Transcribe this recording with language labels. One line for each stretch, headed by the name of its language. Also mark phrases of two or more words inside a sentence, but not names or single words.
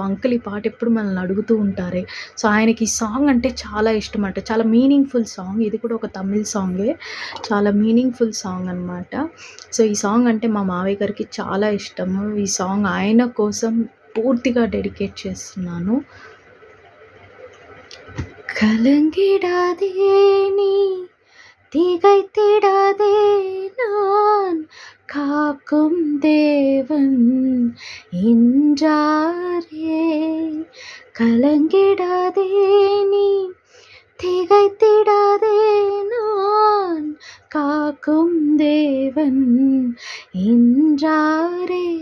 Telugu: అంకుల్ ఈ పాట ఎప్పుడు మనల్ని అడుగుతూ ఉంటారే. సో, ఆయనకి ఈ సాంగ్ అంటే చాలా ఇష్టమట. చాలా
English: meaningful song.
Telugu: ఇది కూడా ఒక తమిళ్ సాంగే. చాలా
English: meaningful song
Telugu: అనమాట. సో, ఈ సాంగ్ అంటే మా మావయ్య గారికి చాలా ఇష్టము. ఈ సాంగ్ ఆయన కోసం పూర్తిగా డెడికేట్ చేస్తున్నాను.
Tamil: கலங்கிடாதே நீ திகைத்திடாதே நான் காக்கும் தேவன் என்றாரே. கலங்கிடாதே நீ திகைத்திடாதே நான் காக்கும் தேவன் என்றாரே.